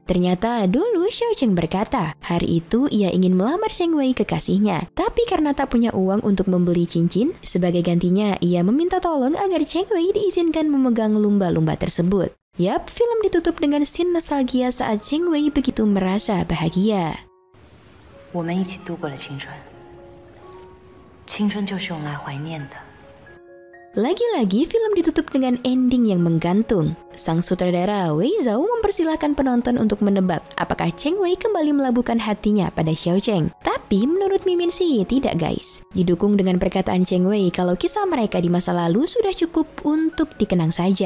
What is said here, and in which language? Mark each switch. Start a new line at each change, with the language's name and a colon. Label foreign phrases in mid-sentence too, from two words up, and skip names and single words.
Indonesian: Ternyata dulu Xiao Cheng berkata, hari itu ia ingin melamar Cheng Wei kekasihnya. Tapi karena tak punya uang untuk membeli cincin, sebagai gantinya ia meminta tolong agar Cheng Wei diizinkan memegang lumba-lumba tersebut. Yap, film ditutup dengan scene nostalgia saat Cheng Wei begitu merasa bahagia.
Chinese: 我们一起度过了青春，青春就是用来怀念的。
Indonesian: Lagi-lagi film ditutup dengan ending yang menggantung. Sang sutradara Wei Zhao mempersilahkan penonton untuk menebak apakah Cheng Wei kembali melabuhkan hatinya pada Xiao Cheng. Tapi menurut Mimin sih tidak guys. Didukung dengan perkataan Cheng Wei kalau kisah mereka di masa lalu sudah cukup untuk dikenang saja.